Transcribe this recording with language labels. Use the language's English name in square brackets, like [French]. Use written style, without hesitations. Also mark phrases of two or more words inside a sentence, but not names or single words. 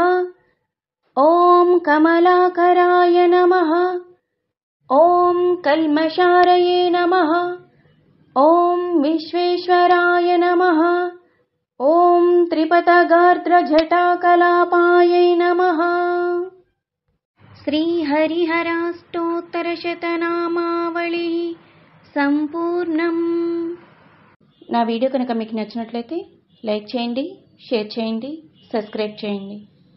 [Sanskrit] ॐ कमलाकराय नमः। ॐ कल्मषारये नमः। ॐ विश्वेश्वराय नमः। ॐ त्रिपथगात्रजटाकलापायै नमः। శ్రీహరిహరాష్టోత్తరశతనామావళి సంపూర్ణం. [Telugu] నా వీడియో కనుక మీకు నచ్చినట్లయితే లైక్ చేయండి, షేర్ చేయండి, సబ్స్క్రైబ్ చేయండి.